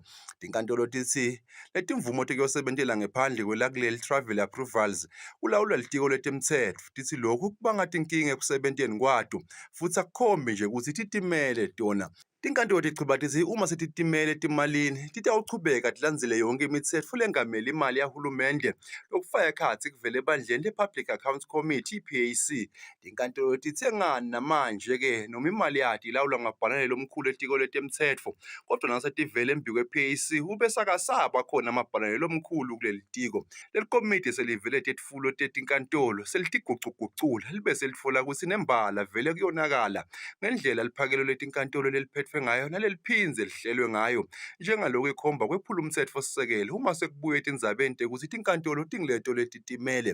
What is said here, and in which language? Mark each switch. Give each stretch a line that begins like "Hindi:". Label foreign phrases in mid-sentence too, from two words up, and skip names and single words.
Swati: Tinkantolo tithi letimvumo tekuyosebentela ngephandle kwelakuleli
English: travel approvals
Swati: kulawulwa litiko letemtsetfo. Tithi lokhu kubanga tinkinga ekusebenteni kwato futhi akukhombe nje ukuthi titimele tona. Tinkantolo tichubha tithi uma setitimele timalini titawuchubeka tilandzele yonke imitsetfo lengamela imali yahulumende lokufaka ekhatsi kuvele ebandleni le-Public Accounts Committee i-PAC. Tinkantolo tithi ngani namanje-ke noma imali yathi ilawulwa ngabhalane lomkhulu etiko letemtsetfo kodwa nasetivele embi kwe-PAC ube sakasaba khona amabhalane lomkhulu kuleli tiko. Leli komiti selivele tetfulo tetinkantolo selitigucugucula libe selitfola ukuthi nembala vele kuyonakala ngendlela liphakelo letinkantolo leliphethwe ngayo naleliphindze lihlelwe ngayo njengalokho ikhomba kwephula umtsetfosisekelo uma sekubuye etindzabeni tekuthi tinkantolo tingileto letitimele.